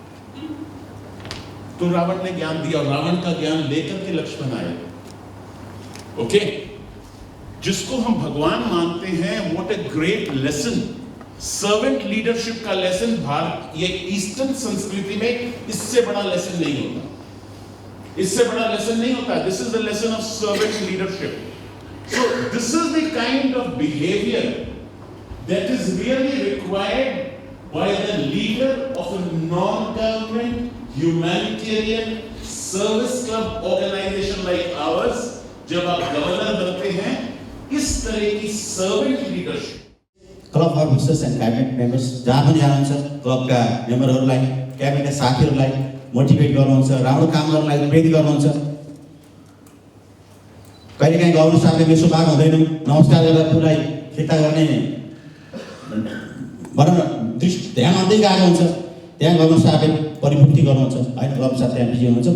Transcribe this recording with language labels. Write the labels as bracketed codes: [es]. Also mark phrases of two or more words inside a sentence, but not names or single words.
[hi] और रावण का ज्ञान लेकर के लक्ष्मण आए। ओके, जिसको हम भगवान मानते हैं, [en] what a great lesson, servant leadership [hi] का लेसन। भारत, ये ईस्टर्न संस्कृति में इससे बड़ा लेसन नहीं होता। [en] this is the lesson of servant leadership. so this is the kind of behavior that is really required by the leader of a non government humanitarian service club organization like ours. [hi] जब आप गवर्नर बनते हैं, इस तरह की [en] servant leadership. club officers and cabinet members [ne] जहाँ पनि जानुहुन्छ, क्लबका मेम्बरहरूलाई, क्याबिनेट साथीहरूलाई मोटिभेट गर्नुहुन्छ, राम्रो काम गर्नलाई प्रेरित गर्नुहुन्छ। कहिलेकाहीँ गभर्नर साहबले मेसो बाग हुँदैन, नमस्कार गरेर पुरै फिर्ता गर्ने भनौँ न ध्यान आउँदै गएको हुन्छ, त्यहाँ गभर्नर साहबले परिपूर्ति गर्नुहुन्छ होइन, क्लब साहब त्यहाँ बिजी हुनुहुन्छ।